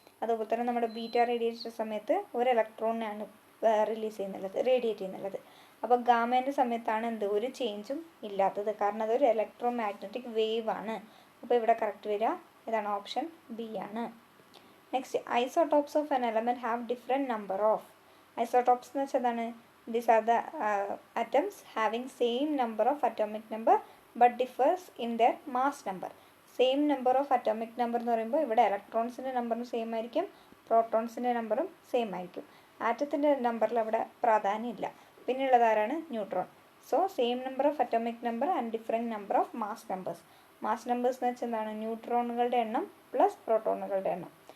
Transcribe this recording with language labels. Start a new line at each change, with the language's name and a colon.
Malayalam: അതുപോലെ തന്നെ നമ്മുടെ ബീറ്റ റേഡിയേഷൻ്റെ സമയത്ത് ഒരു ഇലക്ട്രോണിനാണ് റിലീസ് ചെയ്യുന്നുള്ളത്, റേഡിയേറ്റ് ചെയ്യുന്നുള്ളത്. അപ്പോൾ ഗാമേൻ്റെ സമയത്താണ് ഒരു ചേഞ്ചും ഇല്ലാത്തത്, കാരണം അതൊരു ഇലക്ട്രോ മാഗ്നറ്റിക് വേവ് ആണ്. അപ്പോൾ ഇവിടെ കറക്റ്റ് വരിക ഇതാണ്, ഓപ്ഷൻ ബി ആണ്. Next,
English: Isotopes of an element have different number of.
Malayalam: Isotopes എന്ന് വെച്ചാൽ എന്താണ്?
English: These are the atoms having same number of atomic number but differs in their mass number. Same number of atomic number
Malayalam: എന്ന് പറയുമ്പോൾ ഇവിടെ ഇലക്ട്രോൺസിൻ്റെ നമ്പറും same ആയിരിക്കും, പ്രോട്ടോൺസിൻ്റെ നമ്പറും same ആയിരിക്കും. ആറ്റത്തിൻ്റെ നമ്പറിൽ അവിടെ പ്രാധാന്യമില്ല. പിന്നെയുള്ളത് ആരാണ്? Neutron.
English: So same number of atomic number and different number of mass numbers.
Malayalam: Mass numbers എന്ന് വെച്ചാൽ എന്താണ്? ന്യൂട്രോണുകളുടെ എണ്ണം പ്ലസ് പ്രോട്ടോണുകളുടെ എണ്ണം.